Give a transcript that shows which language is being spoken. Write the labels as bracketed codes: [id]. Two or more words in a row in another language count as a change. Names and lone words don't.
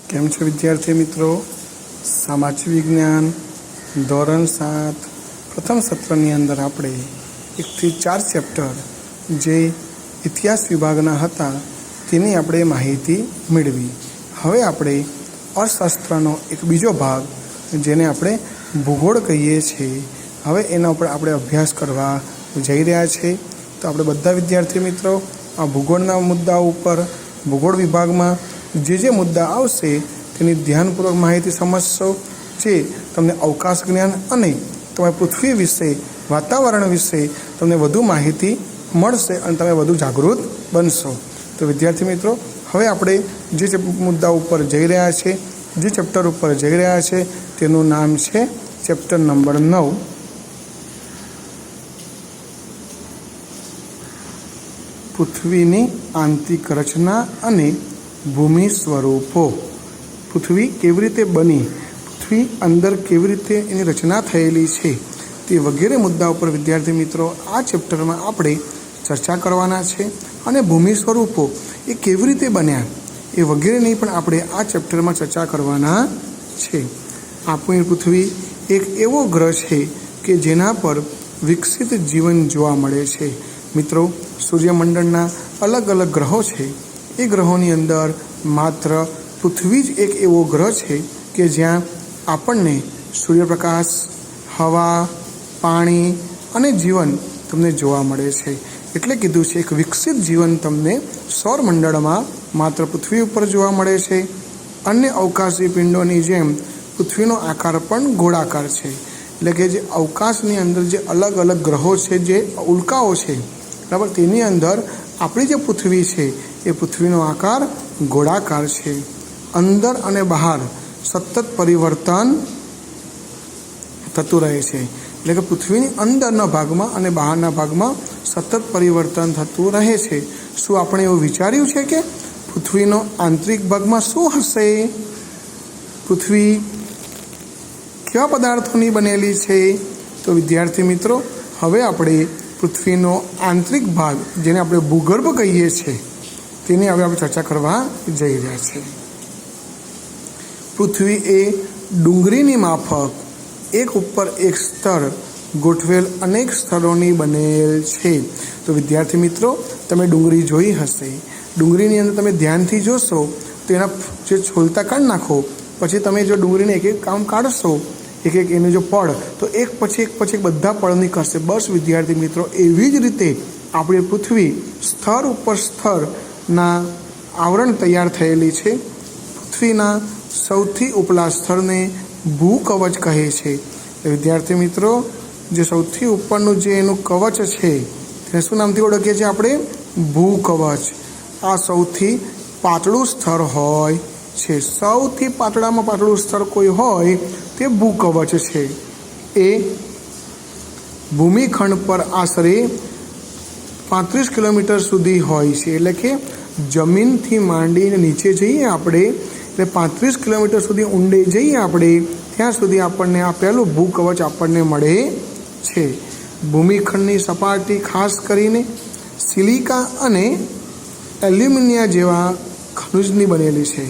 [gu] કેમ છે વિદ્યાર્થી મિત્રો। સામાજિક વિજ્ઞાન ધોરણ 7 પ્રથમ સત્રની અંદર આપણે 1 થી 4 ચેપ્ટર જે ઇતિહાસ વિભાગના હતા તેની આપણે માહિતી મેળવી। હવે આપણે અર્થશાસ્ત્રનો એક બીજો ભાગ જેને આપણે ભૂગોળ કહીએ છીએ હવે એના પર આપણે અભ્યાસ કરવા જઈ રહ્યા છે। તો આપણે બધા વિદ્યાર્થી મિત્રો આ ભૂગોળના મુદ્દા ઉપર ભૂગોળ વિભાગમાં જે મુદ્દા આવશે તેની ધ્યાનપૂર્વક માહિતી સમઝશો, જે તમને અવકાશ જ્ઞાન અને તમારી પૃથ્વી વિષે વાતાવરણ વિષે તમને વધુ માહિતી મળશે અને તમે વધુ જાગૃત બનશો। તો વિદ્યાર્થી મિત્રો હવે આપણે જે મુદ્દા ઉપર જઈ રહ્યા છે, જે ચેપ્ટર ઉપર જઈ રહ્યા છે તેનું નામ છે ચેપ્ટર નંબર 9 પૃથ્વીની આંતરિક રચના અને ભૂમિ સ્વરૂપો। પૃથ્વી કેવી રીતે બની, પૃથ્વી અંદર કેવી રીતે એની રચના થયેલી છે તે વગેરે મુદ્દા પર વિદ્યાર્થી મિત્રો આ ચેપ્ટર મેં આપણે ચર્ચા કરવાના છે। અને ભૂમિ સ્વરૂપો એ કેવી રીતે બન્યા એ વગેરેની પણ આપણે આ ચેપ્ટર મેં ચર્ચા કરવાના છે। આપણી પૃથ્વી એક એવો ગ્રહ છે કે જેના પર વિકસિત જીવન જોવા મળે છે। મિત્રો સૂર્યમંડળના અલગ અલગ ગ્રહો છે, એ ગ્રહોની અંદર માત્ર પૃથ્વી જ એક એવો ગ્રહ છે કિ જ્યાં આપણને સૂર્યપ્રકાશ, હવા, પાણી અને જીવન તમને જોવા મળે છે। એટલે કીધું છે એક વિકસિત જીવન તમને સૌરમંડળમાં માત્ર પૃથ્વી ઉપર જોવા મળે છે। અન્ય અવકાશી પિંડોની જેમ પૃથ્વીનો આકાર પણ ગોળાકાર છે। એટલે કે જે અવકાશની અંદર જે અલગ અલગ ગ્રહો છે, જે ઉલ્કાઓ છે બરાબર, તેની અંદર આપણી જે પૃથ્વી છે એ પૃથ્વીનો આકાર ગોળાકાર છે। અંદર અને બહાર સતત પરિવર્તન થતું રહે છે। એટલે કે પૃથ્વીની અંદરના ભાગમાં અને બહારના ભાગમાં સતત પરિવર્તન થતું રહે છે। શું આપણે એવું વિચાર્યું છે કે પૃથ્વીનો આંતરિક ભાગમાં શું હશે? પૃથ્વી કેવા પદાર્થોની બનેલી છે? તો વિદ્યાર્થી મિત્રો હવે આપણે પૃથ્વીનો આંતરિક ભાગ જેને આપણે ભૂગર્ભ કહીએ છે તેની હવે આપણે ચર્ચા કરવા જઈ રહ્યા છે। પૃથ્વી એ ડૂંગરીની માફક એક ઉપર એક સ્તર ગોઠવેલ અનેક સ્તરોની બનેલ છે। તો વિદ્યાર્થી મિત્રો તમે ડૂંગરી જોઈ હશે. ડૂંગરીની અંદર તમે ધ્યાનથી જોશો તો એના જે છોલતા કાઢી નાખો, પછી તમે જો ડૂંગરીને એક એક કામ કાઢશો, એક એક એનુ જો પડ તો એક પછી એક બધા પડ નીકળશે। બસ વિદ્યાર્થી મિત્રો એવી જ રીતે આપણી પૃથ્વી સ્તર ઉપર સ્તર ના આવરણ તૈયાર થયેલી છે। પૃથ્વીના સૌથી ઉપલા સ્તરને ભૂકવચ કહે છે। વિદ્યાર્થી મિત્રો જે સૌથી ઉપરનું જે એનું કવચ છે તેને શું નામથી ઓળખીએ છીએ આપણે? भूकवच। આ સૌથી પાતળું સ્તર હોય છે। સૌથી પાતળામાં પાતળું સ્તર કોઈ હોય તે ભૂકવચ છે। એ ભૂમિખંડ પર આશરે 35 કિલોમીટર સુધી હોય છે। એટલે કે જમીનથી માંડીને નીચે જઈએ આપણે એટલે 35 કિલોમીટર સુધી ઊંડે જઈએ આપણે ત્યાં સુધી આપણને આ પહેલું ભૂકવચ આપણને મળે છે। ભૂમિખંડની સપાટી ખાસ કરીને સિલિકા અને એલ્યુમિનિયમ જેવા ખનિજની બનેલી છે।